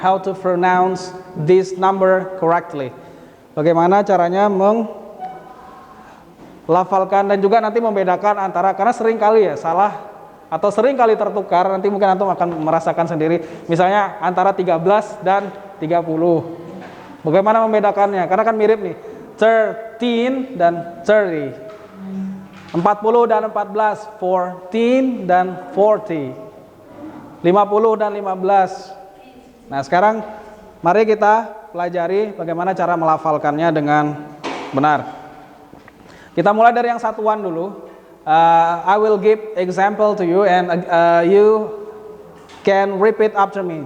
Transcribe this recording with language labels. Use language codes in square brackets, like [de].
[en] How to pronounce this number correctly. [id] Bagaimana caranya melafalkan dan juga nanti membedakan antara, karena sering kali ya salah atau sering kali tertukar, nanti mungkin antum akan merasakan sendiri. Misalnya antara 13 dan 30. Bagaimana membedakannya? Karena kan mirip nih. 13 dan 30. 40 dan 14. 14 dan 40. 50 dan 15. Nah, sekarang mari kita pelajari bagaimana cara melafalkannya dengan benar. Kita mulai dari yang satuan dulu. [en] I will give example to you and you can repeat after me.